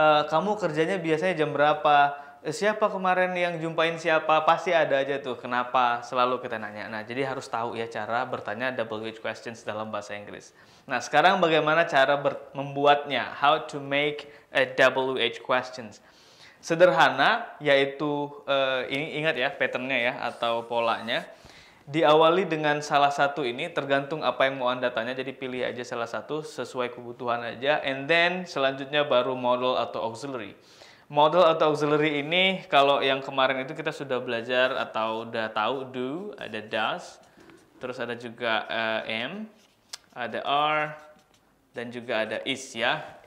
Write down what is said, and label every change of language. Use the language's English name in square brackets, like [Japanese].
[Indonesian] Kamu kerjanya biasanya jam berapa? Siapa kemarin yang jumpain siapa? Pasti ada aja tuh. Kenapa selalu kita nanya? Nah, jadi harus tahu ya cara bertanya WH questions dalam bahasa Inggris. Nah, sekarang bagaimana cara membuatnya? [English] How to make a WH questions? [Indonesian] Sederhana, yaitu ini ingat ya patternnya ya atau polanya. Diawali dengan salah satu ini, tergantung apa yang mau Anda tanya, jadi pilih aja salah satu sesuai kebutuhan aja, [English] and then [Indonesian] selanjutnya baru modal atau auxiliary. Modal atau auxiliary ini kalau yang kemarin itu kita sudah belajar atau udah tahu, do, ada does, terus ada juga am, ada are, dan juga ada is ya.